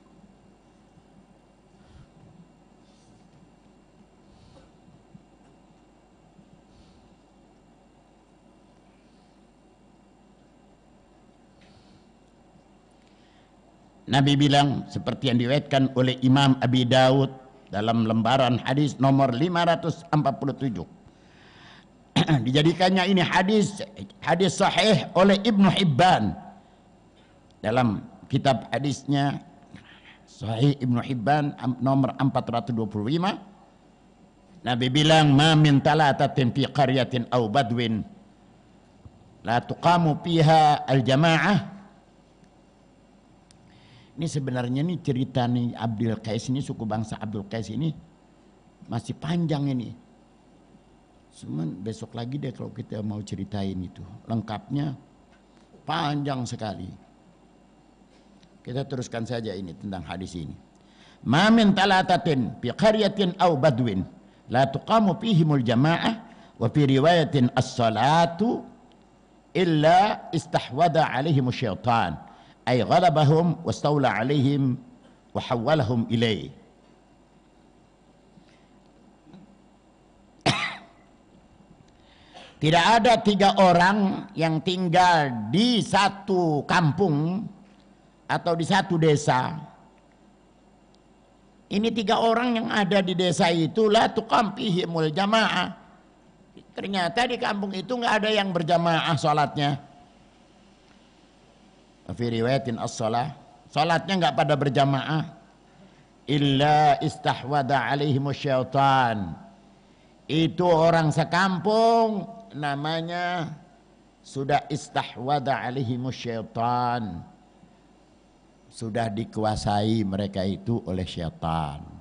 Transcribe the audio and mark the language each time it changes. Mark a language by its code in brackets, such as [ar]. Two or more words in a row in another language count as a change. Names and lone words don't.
[id] Nabi bilang seperti yang diriwayatkan oleh Imam Abi Daud dalam lembaran hadis nomor 547. Dijadikannya ini hadis sahih oleh Ibnu Hibban dalam kitab hadisnya Sahih Ibnu Hibban nomor 425. Nabi bilang [ar] ما من ثلاثة في قرية أو بدو لا تقام فيها الجماعة. [id] Ini sebenarnya nih cerita nih Abdul Qais ini, suku bangsa Abdul Qais ini masih panjang ini. Cuman besok lagi deh kalau kita mau ceritain itu. Lengkapnya panjang sekali. Kita teruskan saja ini tentang hadis ini. [ar] ما من ثلاثة في قرية أو بدو لا تقام فيهم الجماعة وفي رواية الصلاة إلا استحوذ عليهم الشيطان. أي غلبهم واستولى عليهم وحولهم إليه. [id] Tidak ada 3 orang yang tinggal di satu kampung atau di satu desa. Ini 3 orang yang ada di desa itu [ar] لا تقام فيهم الجماعة. [id] Ternyata di kampung itu nggak ada yang berjamaah salatnya. [ar] في رواية الصلاة, [id] salatnya enggak pada berjamaah, [ar] إلا استحوذ عليهم الشيطان. [id] Itu orang sekampung namanya sudah [ar] استحوذ عليهم الشيطان, [id] sudah dikuasai mereka itu oleh syaitan.